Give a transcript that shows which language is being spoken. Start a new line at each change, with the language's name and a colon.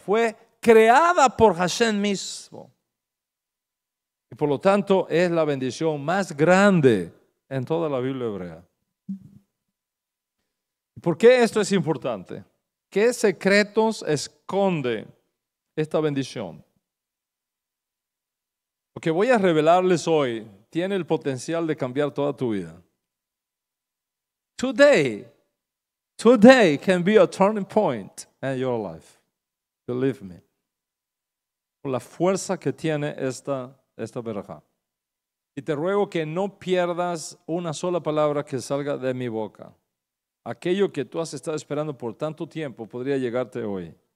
Spanish: Fue creada por Hashem mismo. Y por lo tanto es la bendición más grande en toda la Biblia hebrea. ¿Por qué esto es importante? ¿Qué secretos esconde esta bendición? Lo que voy a revelarles hoy tiene el potencial de cambiar toda tu vida.
English: Today can be a turning point in your life. Believe me.
Spanish: Por la fuerza que tiene esta verajá. Y te ruego que no pierdas una sola palabra que salga de mi boca. Aquello que tú has estado esperando por tanto tiempo podría llegarte hoy.